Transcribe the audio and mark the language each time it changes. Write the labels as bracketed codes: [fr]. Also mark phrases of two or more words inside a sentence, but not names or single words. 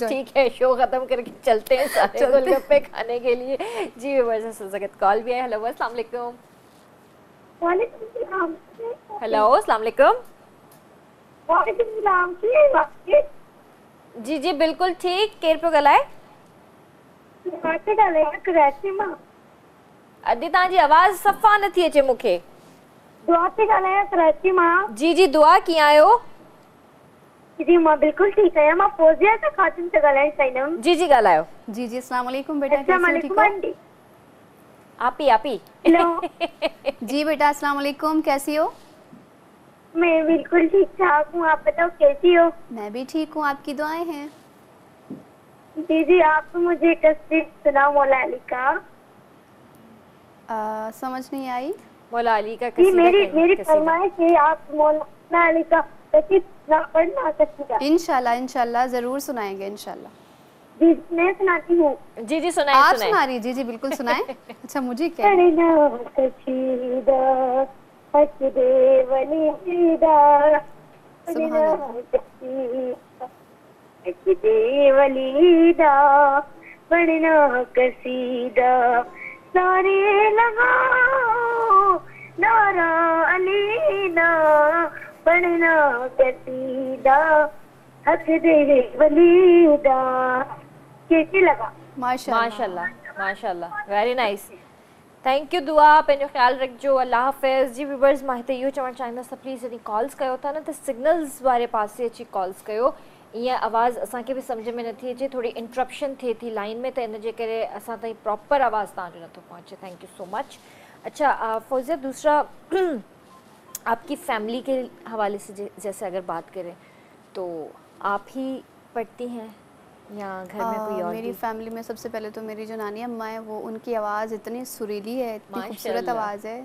[ur] ٹھیک ہے، شو ختم کرکے چلتے ہیں سارے گول گپے کھانے کے لیے. جی وجہ کال بھی ہے۔ ہیلو [ar] السلام علیکم. هيلو السلام عليكم. [ur] جی جی بالکل ٹھیک. [sd] केर पियो ॻाल्हाए? कराची मां। अॼु तव्हांजी आवाज़ सफ़ा नथी अचे मूंखे। दुआ थी ॻाल्हायां कराची मां। जी जी दुआ, कीअं आहियो? जी मां बिल्कुल ठीक आहियां। मां फौजिया से खातिन से ॻाल्हाइण चाहींदमि। जी जी ॻाल्हायो। [ur] جی جی [ar] السلام علیکم [ur] بیٹا, السلام کیسی ہو؟ ٹھیک وعلیکم ہو? آنٹی. آپی ہیلو. جی بیٹا [ar] السلام علیکم, [ur] کیسی ہو? میں بالکل ٹھیک ٹھاک ہوں، آپ بتاؤ کیسی ہو? میں بھی ٹھیک ہوں، آپکی دعائیں ہیں. دیدی آپ تو مجھے تصویر سناؤ مولا علی کا. سمجھ نہیں آئی. مولا علی کا جی قصیدہ میری فرمائش ہے آپ مولا علی کا قصیدہ پڑھنا قصیدہ. انشاءاللہ انشاءاللہ ضرور سنائیں گے انشاءاللہ. جی میں سناتی ہوں. جی جی سنائے آپ سنائے. سنا رہی؟ جی جی بالکل سنائیں۔ اچھا مجھے کیا? [pa] پڑھنا قصیدہ حق دے ولیدا، پڑھنا قصیدہ حق دے ولیدا، پڑھنا قصیدہ سارے لگاؤ نعرہ علی دا، پڑھنا قصیدہ حق دے ولیدا. [ur] کیسی لگا? ماشاءاللہ ماشاءاللہ ماشاءاللہ, [en] Very nice. Thank you [sd] दुआ, पंहिंजो ख़्यालु रखिजो, अल्लाह हाफ़िज़। जी व्यूवर्स, मां हिते इहो चवणु चाहींदसि त प्लीज़ जॾहिं कॉल्स कयो था न त सिग्नल्स वारे पासे अची कॉल्स कयो। ईअं आवाज़ असांखे बि सम्झ में नथी अचे, थोड़ी इंटरप्शन थिए थी लाइन में, त इन जे करे असां ताईं प्रॉपर आवाज़ तव्हांजो नथो पहुचे। [en] Thank you so much. [ur] اچھا فوزیہ، دوسرا آپکی فیملی کے حوالے سے جیسے اگر بات کریں تو آپ ہی پڑھتی ہیں یا گھر میں کوئی اور? میری فیملی میں سب سے پہلے تو میری جو نانی اماں ہے وہ، ان کی آواز اتنی سریلی ہے، اتنی خوبصورت آواز ہے.